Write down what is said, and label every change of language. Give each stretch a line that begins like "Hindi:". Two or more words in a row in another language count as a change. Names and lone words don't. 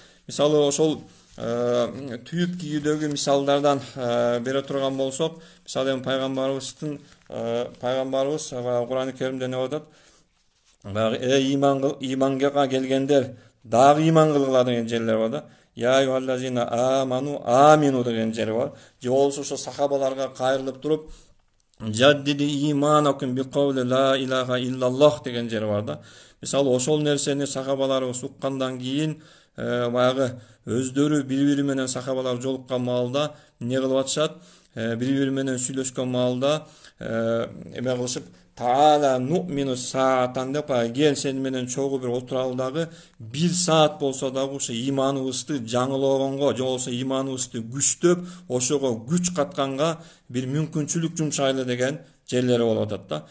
Kyrgyz: Мисалы ошол түйүп кийүүдөгү мисалдардан бере турган болсок, мисалы эми пайгамбарыбыз Кур'ан-ы Керимде эмне деп атат? Эй иманга келгендер, дагы иман кылгыла деген жерлер бар да.
Arabic: يا أيها الذين آمنوا آمنوا
Kyrgyz: деген жери бар. Же болбосо ошо сахабаларга кайрылып туруп,
Arabic: جددوا إيمانكم بقول لا إله إلا الله
Kyrgyz: деген жери бар да. Мисалы ошол нерсени сахабаларыбыз уккандан кийин баягы өздөрү бири-бири менен сахабалар жолуккан маалда эмне кылып атышат? Бири-бири менен сүйлөшкөн маалда эме кылышып,
Arabic: تعال نؤمن ساعة
Kyrgyz: деп, кел сени менен чогуу бир отуралы дагы 1 саат болсо дагы ошо иманыбызды жаңылоогонго, же болбосо иманыбызды күчтөп, ошого күч катканга бир мүмкүнчүлүк жумшайлы деген жерлери болуп атат да.